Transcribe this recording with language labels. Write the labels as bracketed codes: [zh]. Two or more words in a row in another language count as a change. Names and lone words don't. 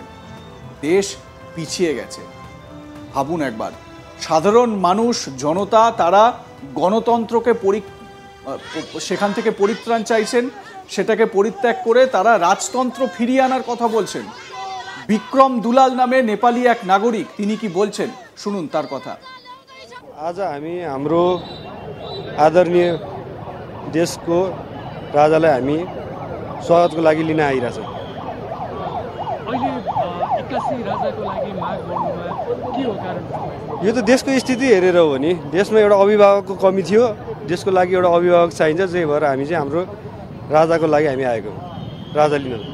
[bn] দেশ পিছিয়ে গেছে। ভাবুন একবার, সাধারণ মানুষ, জনতা, তারা গণতন্ত্রকে সেখান থেকে পরিত্রাণ চাইছেন, সেটাকে পরিত্যাগ করে তারা রাজতন্ত্র ফিরিয়ে আনার কথা বলছেন। বিক্রম দুলাল নামে নেপালি এক নাগরিক, তিনি কি বলছেন শুনুন তার কথা। [ne] आज हामी हाम्रो आदरणीय देशको राजालाई हामी स्वागतको लागि लिन आइरहेछौँ। यो त देशको स्थिति हेरेर हो नि, देशमा एउटा अभिभावकको कमी थियो, देशको लागि एउटा अभिभावक चाहिन्छ, त्यही भएर हामी चाहिँ हाम्रो राजाको लागि हामी आएको हौँ, राजा लिन।